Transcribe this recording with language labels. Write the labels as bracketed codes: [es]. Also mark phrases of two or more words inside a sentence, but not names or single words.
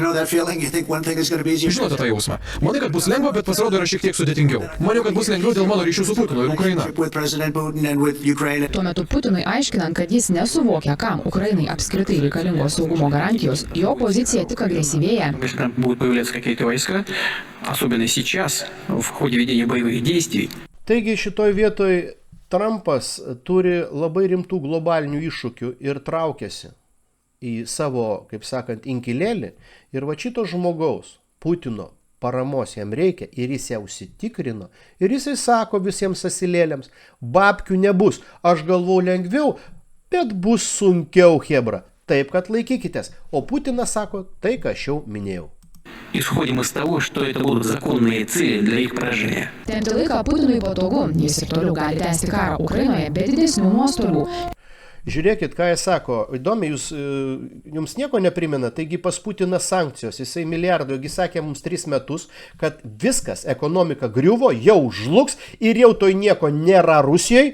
[lt] Žinote tą jausmą. Manai, kad bus lengva, bet pasirodo yra šiek tiek sudėtingiau. Maniau, kad bus lengviau dėl mano ryšių su Putinu ir Ukraina. Tuo metu Putinui aiškinant, kad jis nesuvokia, kam Ukrainai apskritai reikalingos saugumo garantijos, jo pozicija tik agresyvėja. [ru] Будут появляться какие-то войска, особенно сейчас, в ходе ведения боевых действий. [lt] Taigi šitoj vietoj Trumpas turi labai rimtų globalinių iššūkių ir traukiasi į savo, kaip sakant, inkilėlį. Ir va šito žmogaus, Putino, paramos jam reikia ir jis ją užsitikrino. Ir jisai sako visiems asilėliams, babkių nebus, aš galvoju lengviau, bet bus sunkiau, hebra. Taip, kad laikykitės. O Putinas sako tai, ką aš jau minėjau. [ru] Исходим из того, что это будут законные цели для их поражения. [lt] Tempti laiką Putinui patogu, jis ir toliau gali tęsti karą Ukrainoje be didesnių nuostolių. Žiūrėkit, ką jis sako. Įdomi, jums nieko neprimena, taigi pas Putiną sankcijos, jisai milijardų, jis sakė mums 3 metus, kad viskas, ekonomika griuvo, jau žlugs ir jau toj nieko nėra Rusijai.